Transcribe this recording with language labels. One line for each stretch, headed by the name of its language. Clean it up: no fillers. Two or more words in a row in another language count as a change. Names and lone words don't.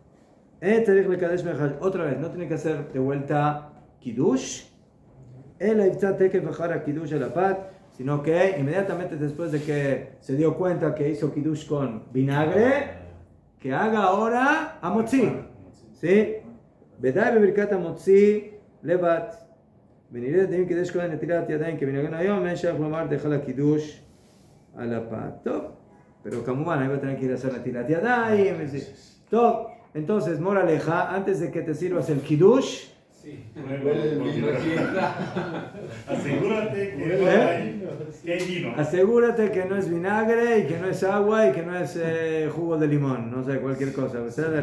Spanish: Otra vez, no tiene que hacer de vuelta Kiddush, sino que inmediatamente después de que se dio cuenta que hizo Kiddush con vinagre, que haga ahora Amotzi. ¿Sí?
Hebrew: בדי בברכת המוציא לבד. ונראה דעים כדי שכהן נטילת ידיים כמנהגן היום, אין שייך לומר דחל הקידוש על הפת. טוב,
Spanish: Pero Kamuban, ahí va a tener que ir a hacer la
Hebrew: נטילת ידיים.
Spanish: Todo. Entonces, moraleja, antes de que te sirvas el Kiddush, Sí. Asegúrate que no hay vino. asegúrate que no es vinagre y que no es agua y que no es jugo de limón, no sé, cualquier cosa, ¿verdad?